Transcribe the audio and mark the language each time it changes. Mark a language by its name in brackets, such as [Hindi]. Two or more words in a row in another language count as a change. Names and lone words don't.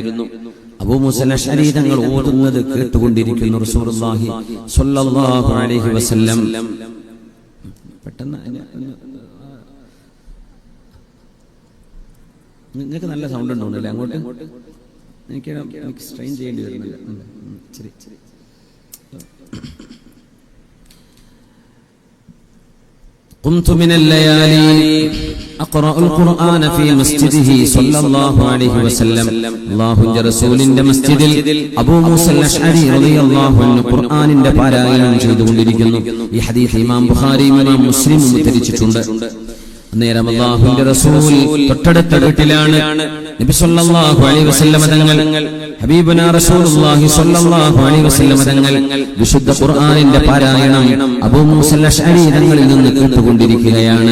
[Malayalam] അബൂ മൂസൽ അശ്അരി തങ്ങൾ ഓതുന്നത് കേട്ടുകൊണ്ടിരിക്കുന്നു [Arabic] رسول الله صلى الله عليه وسلم. [Malayalam] പെട്ടെന്ന് നിങ്ങൾക്ക് നല്ല സൗണ്ട് ഉണ്ടോന്നല്ലേ അങ്ങോട്ട്? എനിക്ക് സ്ട്രെയിൻ ചെയ്യേണ്ടി വരുന്നില്ല. ശരി. [Arabic] قمت من الليالي أقرأ القرآن في مسجده صلى الله عليه وسلم. الله رسول مسجد أبو موسى الأشعري رضي الله عنه قرآن [Malayalam] പാരായണം ചെയ്തുകൊണ്ടിരിക്കുന്നു. ഈ ഹദീസ് ഇമാം ബുഖാരി ഇമാം മുസ്ലിം ഉദ്ധരിച്ചിട്ടുണ്ട്. നേരം അല്ലാഹുവിന്റെ റസൂൽ തൊട്ടടുത്ത വീട്ടിലാണ്. നബി [Arabic] صلى الله عليه وسلم [Malayalam] തങ്ങൾ [Arabic] حبيبنا رسول الله صلى الله عليه وسلم [Malayalam] തങ്ങൾ വിശുദ്ധ ഖുർആനിന്റെ പാരായണം അബൂ മൂസൽ അശ്അരി തങ്ങളിൽ നിന്ന് കേട്ടുകൊണ്ടിരിക്കുകയാണ്.